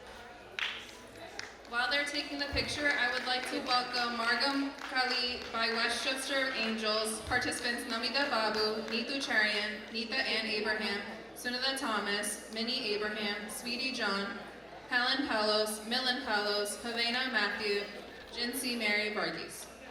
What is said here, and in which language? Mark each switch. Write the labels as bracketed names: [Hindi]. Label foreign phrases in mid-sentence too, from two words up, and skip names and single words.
[English] While they're taking the picture, I would like to welcome Margam Kali by Westchester Angels, participants Namita Babu, Neetu Charian, Neetha Ann Abraham, Sunitha Thomas, Minnie Abraham, Sweetie John, Helen Palos, Millen Palos, Havana Matthew, Jincy Mary Varghese.